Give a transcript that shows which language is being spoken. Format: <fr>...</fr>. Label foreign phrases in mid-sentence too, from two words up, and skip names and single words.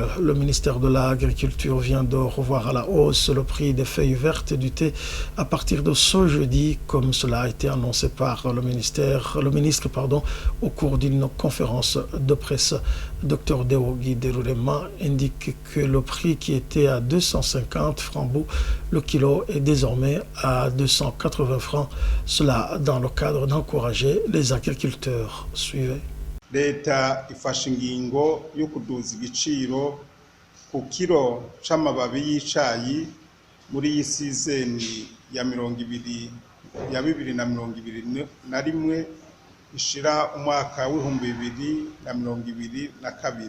<fr>Le ministère de l'Agriculture vient de revoir à la hausse le prix des feuilles vertes et du thé à partir de ce jeudi, comme cela a été annoncé par le ministre au cours d'une conférence de presse. Dr Deogi Derurema indique que le prix qui était à 250 francs le kilo est désormais à 280 francs. Cela dans le cadre d'encourager les agriculteurs. Suivez.</fr> <rn>Leta ifashe ingingo yo kuduza igiciro ku kilo c'amababi y'icayi muri iyi sizeni ya 2021 ishira umwaka w'2022.</rn>